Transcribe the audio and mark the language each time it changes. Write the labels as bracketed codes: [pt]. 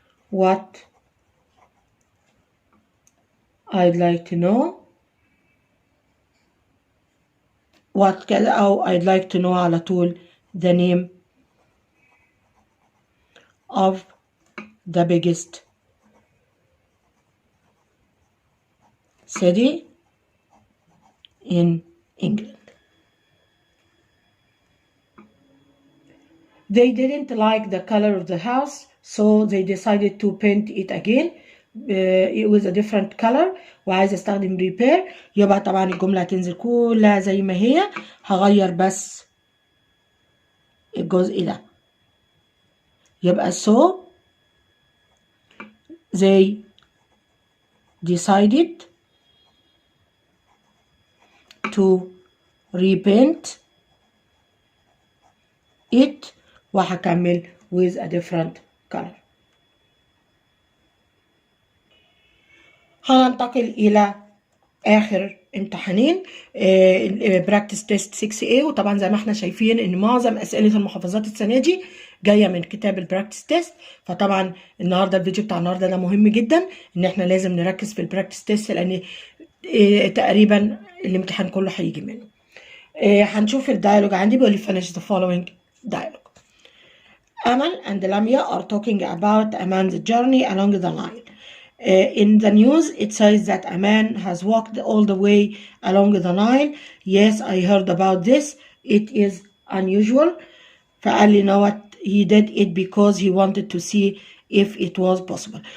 [en] what I'd like to know what [ar] كذا، أو [en] I'd like to know [ar] على طول [en] the name of the biggest city in England. They didn't like the color of the house, so they decided to paint it again with a different color. [ar] وعايز استخدم repair، يبقى طبعا الجملة هتنزل كلها زي ما هي، هغير بس الجزء ده. يبقى [en] so they decided to repaint it، [ar] وهكمل [en] with a different color. [ar] هننتقل إلى آخر امتحانين، براكتس تيست 6A. وطبعا زي ما احنا شايفين ان معظم أسئلة المحافظات السنة دي جاية من كتاب البراكتس تيست. فطبعا النهارده الفيديو بتاع النهارده ده مهم جدا ان احنا لازم نركز في البراكتس تيست، لان تقريبا الامتحان كله هيجي منه. هنشوف الدايلوج عندي بيقول لي [en] finish the following dialogue. Amal and Lamia are talking about Aman's journey along the Nile. In the news, it says that a man has walked all the way along the Nile. Yes, I heard about this. It is unusual. [ar] فقال لي [en] know what he did it because he wanted to see if it was possible.